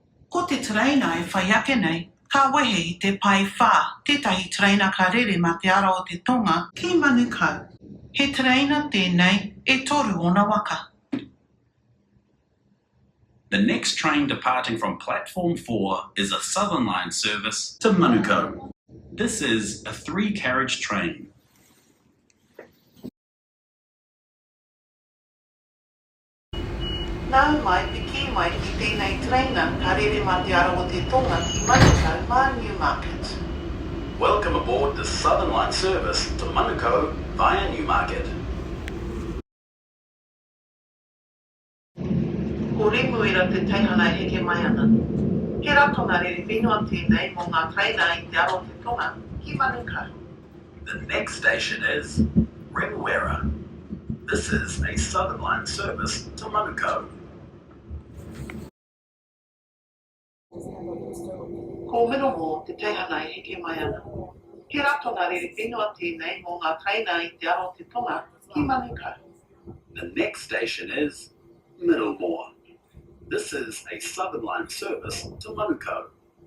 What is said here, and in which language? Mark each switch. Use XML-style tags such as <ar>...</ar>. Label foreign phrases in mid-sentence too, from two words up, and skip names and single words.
<mi>Ko te tereina e whai ake nei, ka wehe I te pai whā, tētahi tereina karere ma te ara o te Tonga ki Manukau. He tereina tēnei e toru ona waka.</mi> <en>The next train departing from platform 4 is a Southern Line service to Manukau. This is a three-carriage train.</en> <mi>Nau mai piki mai ki tēnei tereina karere ma te ara o te Tonga ki Manukau ma Newmarket.</mi> <en>Welcome aboard the Southern Line service to Manukau via Newmarket.</en> <mi>Ko Remuera te teihana heke mai ana. He ratonga rerewhenua tēnei mō ngā tereina I te ara o te Tonga ki Manukau.</mi> <en>The next station is Remuera. This is a Southern Line service to Manukau.</en> <mi>Ko Middlemore te teihana heke mai ana. He ratonga rerewhenua tēnei mō ngā tereina I te ara o te Tonga ki Manukau.</mi> <en>The next station is Middlemore. This is a Southern Line service to Manukau.</en>